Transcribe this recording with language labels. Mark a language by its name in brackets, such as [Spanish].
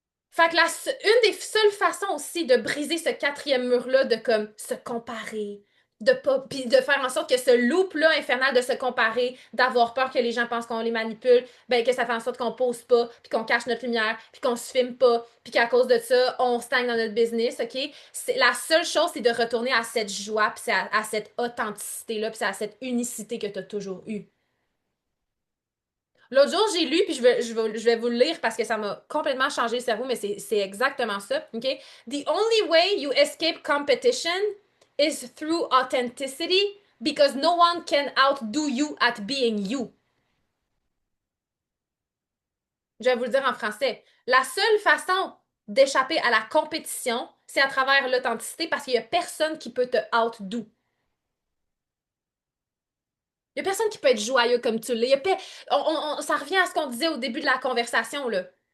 [French] Fait que une des seules façons aussi de briser ce quatrième mur-là, de comme se comparer, de pas, puis de faire en sorte que ce loop-là infernal de se comparer, d'avoir peur que les gens pensent qu'on les manipule, ben que ça fait en sorte qu'on pose pas, puis qu'on cache notre lumière, puis qu'on se filme pas, puis qu'à cause de ça, on stagne dans notre business, ok? La seule chose, c'est de retourner à cette joie, puis à cette authenticité-là, puis à cette unicité que tu as toujours eue. L'autre jour, j'ai lu, puis je vais vous le lire parce que ça m'a complètement changé le cerveau, mais c'est exactement ça. OK? [English] The only way you escape competition is through authenticity because no one can outdo you at being you. [French] Je vais vous le dire en français. La seule façon d'échapper à la compétition, c'est à travers l'authenticité parce qu'il n'y a personne qui peut te outdo. Il n'y a personne qui peut être joyeux comme tu l'es. Ça revient à ce qu'on disait au début de la conversation, là.